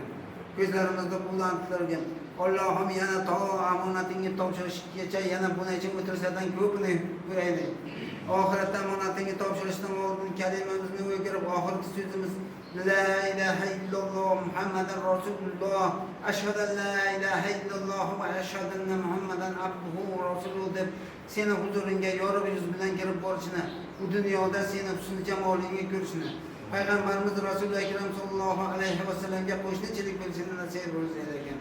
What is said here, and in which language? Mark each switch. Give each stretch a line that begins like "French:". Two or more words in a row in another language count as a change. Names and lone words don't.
Uzbek: Ko'zlarimizni quvlantirgin. Allohim yana to omonatingga topshirishgacha yana bunacha o'tirsadan ko'pini ko'raylik. Oxiratda omonatingga topshirishdan oldin kalimamizni o'girib oxirgi so'zimiz
Arabic: لا إله إلا الله محمد رسول الله أشهد أن لا إله إلا الله وأشهد أن محمدا عبده ورسوله
Uzbek: deb seni huzuringga yorug' yuz bilan kirib borishni, bu dunyoda seni husn jamolingni ko'rishni, payg'ambarimiz Rasul akram sallallohu alayhi va sallamga qo'shnichilik qilishni nasib eylagin.